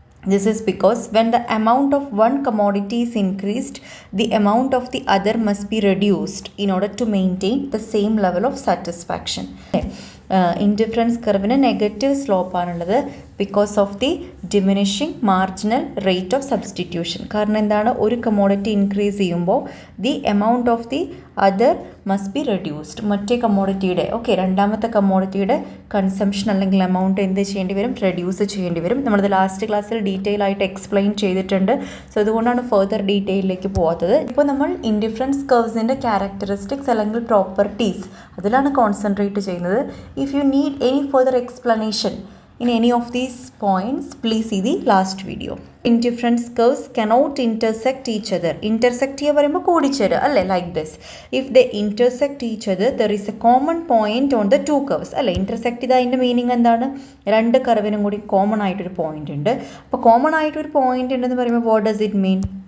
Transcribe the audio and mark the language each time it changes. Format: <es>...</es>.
<en>This is because when the amount of one commodity is increased, the amount of the other must be reduced in order to maintain the same level of satisfaction.</en> <ml>Indifference കർവിന് negative slope ആണുള്ളത്</ml> <en>Because of the diminishing marginal rate of substitution.</en> <ml>കാരണം എന്താണ്? ഒരു commodity increase ചെയ്യുമ്പോൾ</ml> <en>The amount of the other must be reduced.</en> <ml>മറ്റേ കമ്മോഡിറ്റിയുടെ രണ്ടാമത്തെ കമ്മോഡിറ്റിയുടെ consumption അല്ലെങ്കിൽ amount എന്ത് ചെയ്യേണ്ടി വരും? റെഡ്യൂസ് ചെയ്യേണ്ടി വരും. നമ്മളത് ലാസ്റ്റ് ക്ലാസ്സിൽ ഡീറ്റെയിൽ ആയിട്ട് എക്സ്പ്ലെയിൻ ചെയ്തിട്ടുണ്ട്. സോ അതുകൊണ്ടാണ് ഫർദർ ഡീറ്റെയിലേക്ക് പോകാത്തത്. ഇപ്പോൾ നമ്മൾ ഇൻഡിഫറൻസ് കർവ്സിൻ്റെ ക്യാരക്ടറിസ്റ്റിക്സ് അല്ലെങ്കിൽ പ്രോപ്പർട്ടീസ് അതിലാണ് കോൺസെൻട്രേറ്റ് ചെയ്യുന്നത്.</ml> <en>If you need any further explanation in any of these points, please see the last video. Indifference curves cannot intersect each other.</en> <ml>Intersect ചെയ്യാൻ പറയുമ്പോൾ കൂടിച്ചേരുക അല്ലേ?</ml> <en>Like this. If they intersect each other, there is a common point on the two curves.</en> <ml>അല്ലേ? Intersect ചെയ്താൽ അതിൻ്റെ meaning എന്താണ്? രണ്ട് കർവിനും കൂടി common ആയിട്ടൊരു പോയിന്റ് ഉണ്ട്. അപ്പോൾ കോമൺ ആയിട്ടൊരു പോയിന്റ് ഉണ്ടെന്ന് പറയുമ്പോൾ</ml> <en>what does it mean?</en>